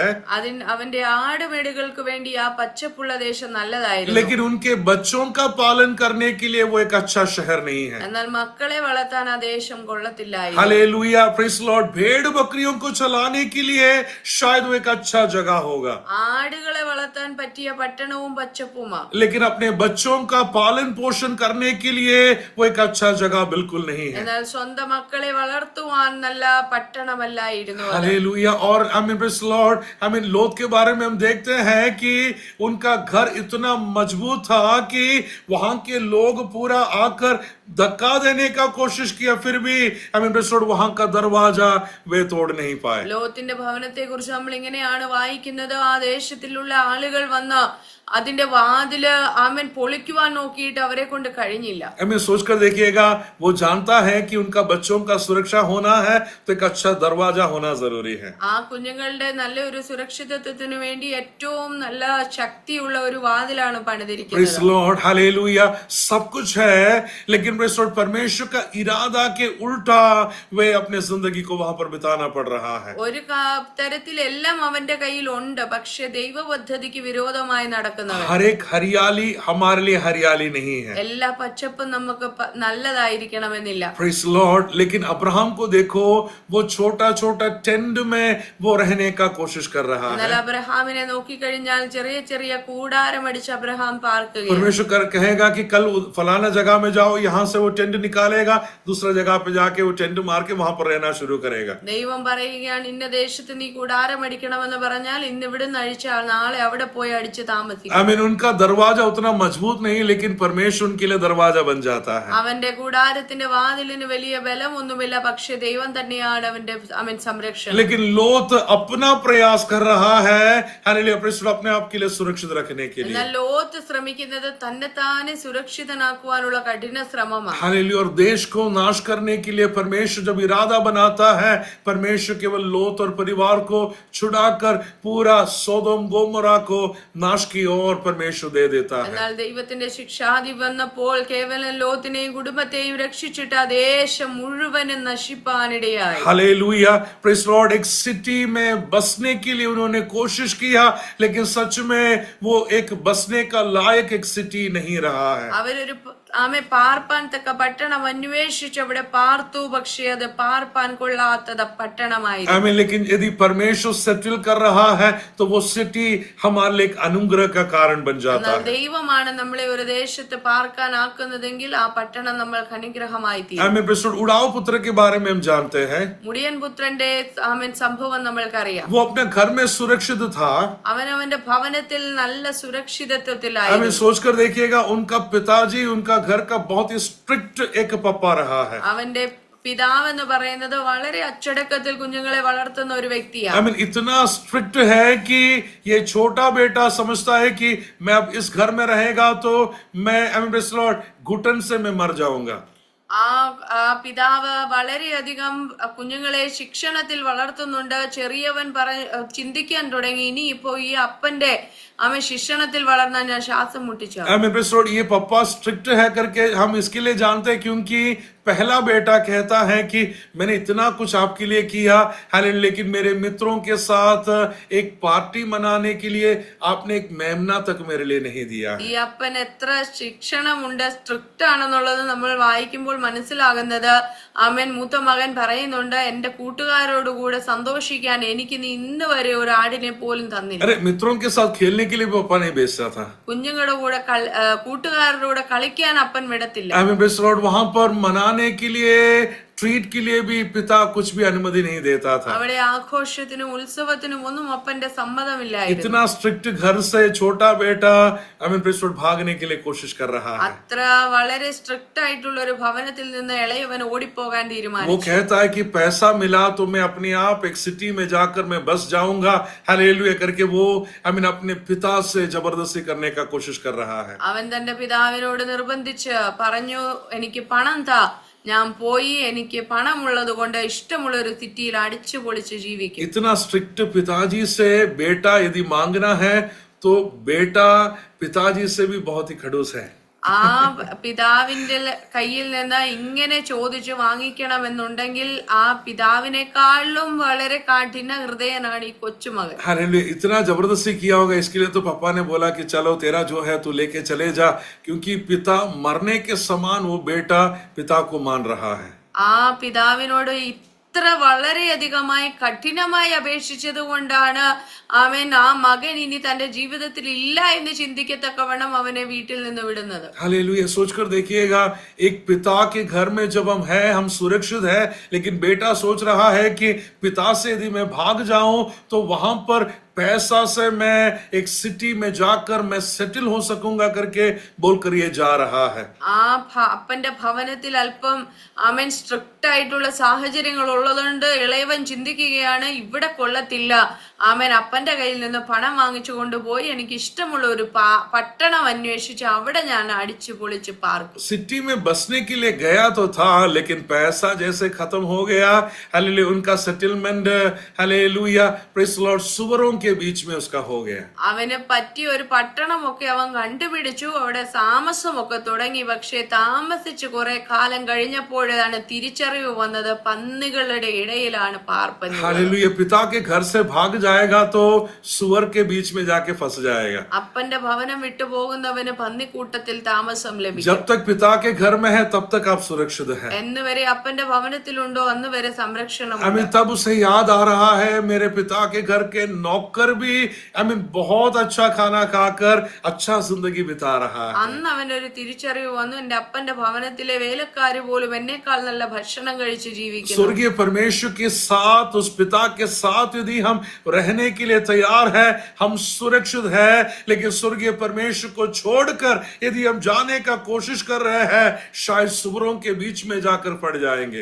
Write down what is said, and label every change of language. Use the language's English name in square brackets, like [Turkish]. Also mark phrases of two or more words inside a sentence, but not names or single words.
[Malayalam] അവന്റെ ആടുമേടുകൾക്ക് വേണ്ടി ആ പച്ചപ്പുള്ള ദേശം നല്ലതായിരുന്നു. [Hindi] लेकिन उनके बच्चों का पालन करने के लिए वो एक अच्छा शहर नहीं है. [Malayalam] എന്നാൽ മക്കളെ വളർത്താൻ ആ ദേശം കൊള്ളത്തില്ലായിരുന്നു. [English] हालेलुया. Praise Lord. [Hindi] भेड़ बकरियों को चलाने के लिए शायद वो एक अच्छा जगह होगा, [Malayalam] ആടുകളെ വളർത്താൻ പറ്റിയ പട്ടണവും പച്ചപ്പുമാ. [Hindi] लेकिन अपने बच्चों का पालन पोषण करने के लिए वो एक अच्छा जगह बिल्कुल नहीं है. [Malayalam] എന്നാൽ സ്വന്തം മക്കളെ വളർത്തുവാൻ നല്ല പട്ടണമല്ലായിരുന്നു. [Hindi] हालेलुया. और [English] praise Lord [Hindi] लोत के बारे में हम देखते हैं कि उनका घर इतना मजबूत था कि वहां के लोग पूरा आकर धक्का देने का कोशिश किया, फिर भी वहां का दरवाजा वे तोड़ नहीं पाए. [Malayalam] ലോത്തിന്റെ ഭവനത്തെ കുറിച്ച് നമ്മൾ ഇങ്ങനെയാണ് വായിക്കുന്നത്, ആ ദേശത്തിലുള്ള ആളുകൾ വന്ന് അതിന്റെ വാതില് ആമേൻ പൊളിക്കുവാൻ നോക്കിയിട്ട് അവരെ കൊണ്ട് കഴിഞ്ഞില്ല. [Hindi] हमें सोचकर देखिएगा, वो जानता है कि उनका बच्चों का सुरक्षा होना है तो एक अच्छा दरवाजा होना जरूरी है. [Malayalam] ആ കുഞ്ഞുങ്ങളുടെ നല്ലൊരു സുരക്ഷിതത്വത്തിന് വേണ്ടി ഏറ്റവും നല്ല ശക്തിയുള്ള ഒരു വാതിലാണ് പണിതിരിക്കുന്നത്. [English] Praise the Lord, [Hindi] hallelujah. सब कुछ है, लेकिन [English] praise the Lord, [Hindi] परमेश्वर का इरादा के उल्टा वे अपने जिंदगी को वहां पर बिताना पड़ रहा है. [Malayalam] ഒരു തരത്തിലെല്ലാം അവന്റെ കയ്യിൽ ഉണ്ട്, പക്ഷെ ദൈവ പദ്ധതിക്ക് വിരോധമായി നടക്കുന്നവൻ. [Hindi] हर एक हरियाली हमारे लिए हरियाली नहीं है. [Malayalam] എല്ലാ പച്ചപ്പും നമുക്ക് നല്ലതായിരിക്കണമെന്നില്ല. [English] Praise the Lord. [Hindi] लेकिन अब्राहम को देखो, वो छोटा छोटा टेंट में वो रहने का कोशिश कर रहा [Malayalam] എന്നാൽ [Hindi] है. [Malayalam] അബ്രഹാമിനെ നോക്കിക്കഴിഞ്ഞാൽ ചെറിയ ചെറിയ കൂടാരം അടിച്ച് അബ്രഹാം പാർക്കുകയാണ്. [Hindi] परमेश्वर कहेगा कि कल फलाना जगह में जाओ, यहाँ से वो टेंट निकालेगा, दूसरा जगह पे जाके वो टेंट मार के वहां पर रहना शुरू करेगा. [Malayalam] ദൈവം പറയുകയാണ്, ഇന്ന ദേശത്ത് നീ കൂടാരം അടിക്കണമെന്ന് പറഞ്ഞാൽ ഇന്ന് ഇവിടുന്ന് അഴിച്ചാൽ നാളെ അവിടെ പോയി അടിച്ച് താമസിക്കും. [English] I mean, [Hindi] उनका दरवाजा उतना मजबूत नहीं, लेकिन परमेश्वर उनके लिए दरवाजा बन जाता है. [Malayalam] അവന്റെ കൂടാരത്തിന്റെ വാതിലിന് വലിയ ബലമൊന്നുമില്ല, പക്ഷെ ദൈവം തന്നെയാണ് അവന്റെ സംരക്ഷണം. [Hindi] लेकिन लोत अपना प्रयास कर रहा है, हालेलुया, अपने आप के लिए सुरक्षित रखने के लिए. [Malayalam] എന്നാൽ ലോത്ത് ശ്രമിക്കുന്നത് തന്നെത്താനെ സുരക്ഷിതനാക്കുവാനുള്ള കഠിന ശ്രമമാണ്. [Hindi] हालेलुया. और देश को नाश करने के लिए परमेश्वर जब इरादा बनाता है, परमेश्वर केवल लोत और परिवार को छुड़ाकर पूरा सोदोम गोमोरा को नाश की ओर परमेश्वर दे देता है. [Malayalam] എന്നാൽ ദൈവത്തിന്റെ ശിക്ഷാധി വന്നപ്പോൾ കേവലം ലോത്തിനെയും കുടുംബത്തെയും രക്ഷിച്ചിട്ട് ആ ദേശം മുഴുവനും നശിപ്പാനിടയായി. [English] हालेलुया, Praise Lord. [Hindi] एक सिटी में बसने के लिए उन्होंने कोशिश किया, लेकिन सच में वो एक बसने का लायक एक सिटी नहीं रहा है. [Malayalam] അവരൊരു പാർപ്പാൻ തക്ക പട്ടണം അന്വേഷിച്ച് അവിടെ പാർത്തു, പക്ഷേ അത് പാർപ്പാൻ കൊള്ളാത്തത് പട്ടണമായിരുന്നു. [English] I mean, [Hindi] लेकिन यदि परमेश्वर सेटल कर रहा है तो वो सिटी हमारे लिए एक अनुग्रह का कारण बन जाता है. [Malayalam] ദൈവമാണ് നമ്മളെ ഒരു ദേശത്ത് പാർക്കാൻ ആക്കുന്നതെങ്കിൽ ആ പട്ടണം നമ്മൾക്ക് അനുഗ്രഹമായി തീരും. [English] I mean, Praise Lord, [Hindi] उड़ाव पुत्र के बारे में हम जानते हैं. [Malayalam] മുടിയൻ പുത്രന്റെ സംഭവം നമ്മൾക്കറിയാം. [Hindi] वो अपने घर में सुरक्षित था. [Malayalam] അവനവന്റെ ഭവനത്തിൽ നല്ല [English] I mean, [Malayalam] സുരക്ഷിതത്വത്തിലായിരുന്നു. [Hindi] सोचकर देखिएगा, उनका पिताजी उनका घर का बहुत ही स्ट्रिक्ट एक पप्पा रहा है. [Malayalam] അവന്റെ പിതാവെന്ന് പറയുന്നത് വളരെ അച്ചടക്കത്തിൽ കുഞ്ഞുങ്ങളെ വളർത്തുന്ന ഒരു വ്യക്തിയാണ്. [English] I mean, [Hindi] इतना स्ट्रिक्ट है कि ये छोटा बेटा समझता है कि मैं अब इस घर में रहेगा तो मैं [English] praise Lord [Hindi] घुटन से मैं मर जाऊंगा. [Malayalam] ആ പിതാവ് വളരെയധികം കുഞ്ഞുങ്ങളെ ശിക്ഷണത്തിൽ വളർത്തുന്നുണ്ട്. ചെറിയവൻ ചിന്തിക്കാൻ തുടങ്ങി, ഇനി ഇപ്പോ ഈ അപ്പന്റെ ശിക്ഷണത്തിൽ വളർന്നാൽ ഞാൻ ശ്വാസം മുട്ടിച്ചു. [English] Praise Lord, [Hindi] ये पप्पा स्ट्रिक्ट है करके हम इसके लिए जानते हैं क्योंकि पहला बेटा कहता है कि मैंने इतना कुछ आपके लिए किया, लेकिन मेरे मित्रों के साथ एक पार्टी मनाने के लिए आपने एक मेमना तक मेरे लिए नहीं दिया. [Malayalam] ഈ അപ്പൻ എത്ര ശിക്ഷണമുണ്ട്, സ്ട്രിക്റ്റ് ആണെന്നുള്ളത് നമ്മൾ വായിക്കുമ്പോൾ മനസ്സിലാകുന്നത്. അവൻ മൂത്ത മകൻ പറയുന്നുണ്ട്, എന്റെ കൂട്ടുകാരോടുകൂടെ സന്തോഷിക്കാൻ എനിക്ക് നീ ഇന്ന് വരെ ഒരു ആടിനെ പോലും തന്നില്ല. [Hindi] अरे, मित्रों के साथ खेलने के लिए पापा नहीं भेजता था. [Malayalam] കുഞ്ഞുങ്ങളുടെ കൂടെ കൂട്ടുകാരുടെ കൂടെ കളിക്കാൻ അപ്പൻ വിടത്തില്ല. [English] Praise Lord, [Hindi] वहां पर मनाने के लिए, ट्रीट के लिए भी पिता कुछ भी अनुमति नहीं देता था. [Malayalam] അവിടെ ആഘോഷത്തിനും ഉത്സവത്തിനും ഒന്നും അപ്പന്റെ സമ്മതമില്ലായിരുന്നു. [Hindi] इतना स्ट्रिक्ट घर से छोटा बेटा [English] praise Lord [Hindi] भागने के लिए कोशिश कर रहा है. [Malayalam] അത്ര വളരെ സ്ട്രിക്റ്റ് ആയിട്ടുള്ള ഒരു ഭവനത്തിൽ നിന്ന് ഇളയവൻ ഓടിപ്പോകാൻ [Hindi] वो [Malayalam] തീരുമാനിച്ചു. [Hindi] कहता है कि पैसा मिला तो मैं अपने आप एक सिटी में जाकर मैं बस जाऊंगा, हालेलुया करके वो अपने पिता से जबरदस्ती करने का कोशिश कर रहा है. [Malayalam] അവൻ തന്റെ പിതാവിനോട് നിർബന്ധിച്ച് പറഞ്ഞു, എനിക്ക് പണം താ, ഞാൻ പോയി എനിക്ക് പണമുള്ളത് കൊണ്ട് ഇഷ്ടമുള്ള ഒരു സിറ്റിയിൽ അടിച്ചു പൊളിച്ച് ജീവിക്കും. [Hindi] इतना स्ट्रिक्ट पिताजी से बेटा यदि मांगना है तो बेटा पिताजी से भी बहुत ही खड़ूस है. [Malayalam] ആ പിതാവിന്റെ കയ്യിൽ നിന്ന് ഇങ്ങനെ ചോദിച്ചു വാങ്ങിക്കണമെന്നുണ്ടെങ്കിൽ ആ പിതാവിനെക്കാളും വളരെ കാഠിന ഹൃദയനാണ് ഈ കൊച്ചുമകൻ. [Hindi] हालेलुया, इतना जबरदस्ती किया होगा, इसके लिए तो पापा ने बोला कि चलो तेरा जो है तू लेके चले जा, क्योंकि पिता मरने के समान वो बेटा पिता को मान रहा है. [Malayalam] ആ പിതാവിനോട് ഇത്ര വളരെയധികമായി കഠിനമായി അപേക്ഷിച്ചത് കൊണ്ടാണ് അവൻ ആ മകൻ ഇനി തന്റെ ജീവിതത്തിൽ ഇല്ല എന്ന് ചിന്തിക്കത്തക്കവണ്ണം അവനെ വീട്ടിൽ നിന്ന് വിടുന്നത്. [Hindi] हालेलुया, सोचकर देखिएगा, एक पिता के घर में जब हम हैं, हम सुरक्षित है, लेकिन बेटा सोच रहा है कि पिता से यदि मैं भाग जाऊं तो वहां पर पैसा से मैं एक सिटी में जाकर मैं सेटल हो सकूंगा करके बोलकर ये जा रहा है। [Malayalam] ആ അപ്പന്റെ ഭവനത്തിൽ അല്പം അവൻ സ്ട്രിക്റ്റ് ആയിട്ടുള്ള സാഹചര്യങ്ങൾ ഉള്ളതുകൊണ്ട് ഇളയവൻ ചിന്തിക്കുകയാണ്, ഇവിടെ കൊള്ളത്തില്ല, അവൻ അപ്പന്റെ കയ്യിൽ നിന്ന് പണം വാങ്ങിച്ചു കൊണ്ടുപോയി എനിക്ക് ഇഷ്ടമുള്ള ഒരു പട്ടണം അന്വേഷിച്ച് അവിടെ ഞാൻ അടിച്ചു പൊളിച്ച് പാർക്കും. [Hindi] सिटी में बसने के लिए गया तो था, लेकिन पैसा जैसे खत्म हो गया, हालेलुया, उनका सेटलमेंट, हालेलुया, [English] praise the Lord, [Hindi] सुअरों के बीच में उसका हो गया. [Malayalam] അവന് പറ്റിയ ഒരു പട്ടണമൊക്കെ അവൻ കണ്ടുപിടിച്ചു, അവിടെ താമസമൊക്കെ തുടങ്ങി. പക്ഷെ താമസിച്ച് കുറെ കാലം കഴിഞ്ഞപ്പോഴാണ് തിരിച്ചറിവ് വന്നത്, പന്നികളുടെ ഇടയിലാണ് പാർപ്പൻ. [Hindi] हालेलुया, पिता के घर से भाग जाएगा तो सुअर के बीच में जाके फंस जाएगा. [Malayalam] അപ്പന്റെ ഭവനം വിട്ടു പോകുന്നവന് പന്നിക്കൂട്ടത്തിൽ താമസം ലഭിക്കും. [Hindi] जब तक पिता के घर में है तब तक आप सुरक्षित हैं. [Malayalam] എന്നുവരെ അപ്പന്റെ ഭവനത്തിലുണ്ടോ അന്ന് വരെ സംരക്ഷണം. [Hindi] तब उसे याद आ रहा है, मेरे पिता के घर के नौकर भी बहुत अच्छा खाना खाकर अच्छा जिंदगी बिता रहा है. [Malayalam] അന്ന് അവനൊരു തിരിച്ചറിവ് വന്നു, എന്റെ അപ്പന്റെ ഭവനത്തിലെ വേലക്കാര് പോലും എന്നേക്കാൾ നല്ല ഭക്ഷണം കഴിച്ച് ജീവിക്കുന്നു. [Hindi] स्वर्गीय परमेश्वर के साथ, उस पिता के साथ यदि हम रहने के लिए तैयार है, हम सुरक्षित है. लेकिन स्वर्गीय परमेश्वर को छोड़कर यदि हम जाने का कोशिश कर रहे हैं, शायद सुअरों के बीच में जाकर पड़ जाएंगे.